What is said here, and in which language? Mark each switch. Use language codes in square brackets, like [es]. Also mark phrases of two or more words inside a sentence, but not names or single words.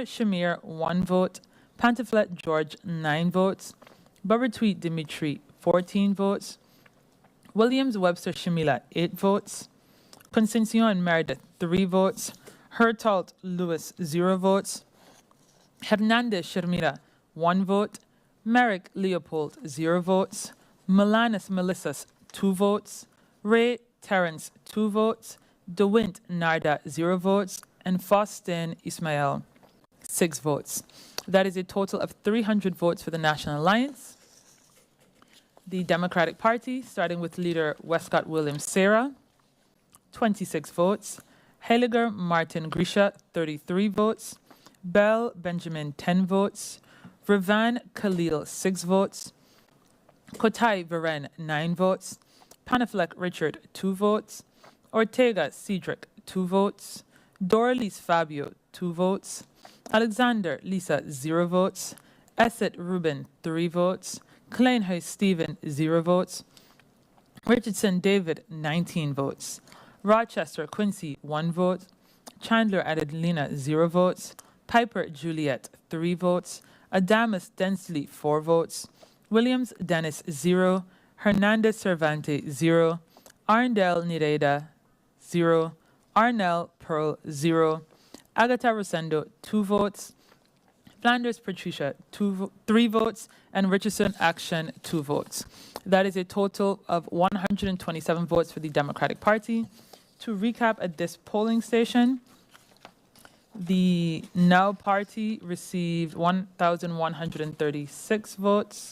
[en] Shamir, 1 vote, Pantaflet George, 9 votes, Bubertweet Dimitri, 14 votes, Williams Webster Shamila, 8 votes, Concencion Meredith, 3 votes, Hertault Lewis, 0 votes, Hernandez Shermira, 1 vote, Merrick Leopold, 0 votes, Milanis Melissas, 2 votes, Ray Terence, 2 votes. DeWint Narda, 0 votes. And Faustin Ismail, 6 votes. That is a total of 300 votes for the National Alliance. The Democratic Party, starting with leader Westcott Williams Sarah, 26 votes. Heiliger Martin Grisha, 33 votes. Bell Benjamin, 10 votes. Revan Khalil, 6 votes. Kotai Varen, 9 votes. Panaflek Richard, 2 votes. Ortega Cedric, 2 votes. Doralice Fabio, 2 votes. Alexander Lisa, 0 votes. Esset Ruben, 3 votes. Kleinhuis Stephen, 0 votes. Richardson David, 19 votes. Rochester Quincy, 1 vote. Chandler Adelina, 0 votes. Piper Juliet, 3 votes. Adamus Densley, 4 votes. Williams Dennis, 0. Hernandez Cervante, 0. Arndel Nireda, 0. Arnell Pearl, 0. Agatha Rosendo, 2 votes. Flanders Patricia, 3 votes. And Richardson Action, 2 votes. That is a total of 127 votes for the Democratic Party. To recap at this polling station, the Now Party received 1,136 votes.